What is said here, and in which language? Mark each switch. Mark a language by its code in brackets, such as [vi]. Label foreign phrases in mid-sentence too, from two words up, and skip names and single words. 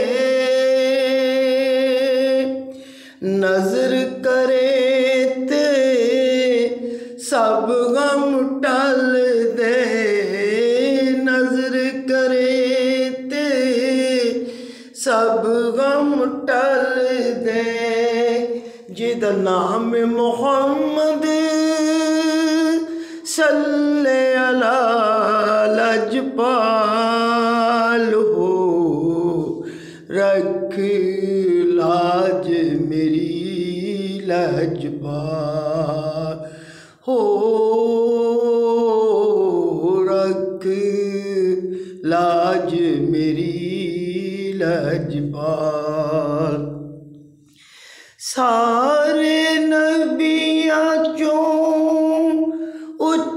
[pa] نظر کرے تے سب غم ٹل دے، نظر کرے تے سب غم ٹل دے. جدا نام محمد [ar] صلى على [pa] لجپال ہو، رکھ لاج میری لجپال ہو، رکھ لاج میری لجپال. سارے نبیاں چوں اُچ 'چ تیری شان، تیرے در توں سارے منگدے، نظر کرے تے سب غم ٹل دے، نظر کرے تے سب غم ٹل دے۔ جدا نام محمد [ar] صلى على [pa] لجپال ہو، رکھ لاج میری لجپال ہو، رکھ لاج میری لجپال۔ سارے نبیاں چوں اُچ تیری شان، تیرے در توں